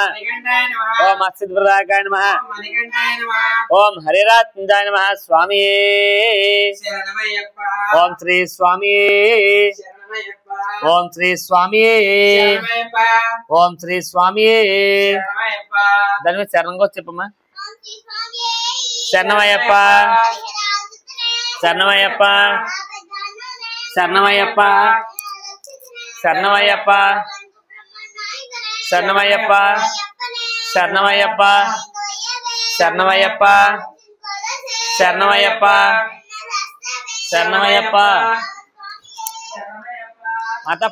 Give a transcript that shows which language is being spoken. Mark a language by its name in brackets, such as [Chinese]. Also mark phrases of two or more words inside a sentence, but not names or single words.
[Sanskrit] मणिकंठाय नमः ओम असितप्रदायकाय नमः ओम मणिकंठाय नमः ओम हरिरात्मजाय नमः स्वामी शरणमयप्पा ओम श्री स्वामी शरणमयप्पा ओम श्री स्वामी शरणमयप्पा ओम श्री स्वामी शरणमयप्पा [Telugu] దాని మీద శరణం కూడా చెప్పమ్మా [Sanskrit] శరణమయ్యప్ప శరణమయ్యప్ప శరణమయ్యప్ప శరణమయ్యప్ప [Telugu] శరణమయ్యప్ప శరణమయ్యప్ప శరణమయ్యప్ప శరణమయ్యప్ప శరణమయ్యప్ప